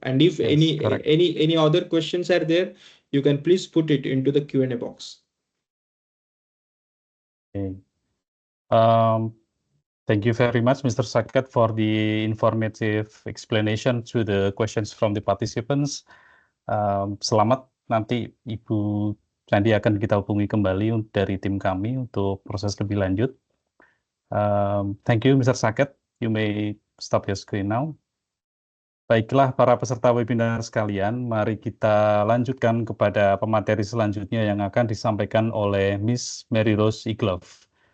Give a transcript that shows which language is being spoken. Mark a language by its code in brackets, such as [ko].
[en] And if any other questions are there, you can please put it into the Q&A box. Okay. Thank you very much, Mr. Saket, for the informative explanation to the questions from the participants. [id] Selamat, nanti Ibu Candi akan kita hubungi kembali dari tim kami untuk proses lebih lanjut. [en] Thank you, Mr. Saket. You may stop your screen now. [id] Baiklah, para peserta webinar sekalian, mari kita lanjutkan kepada pemateri selanjutnya yang akan disampaikan oleh Miss Mary Rose Igloff.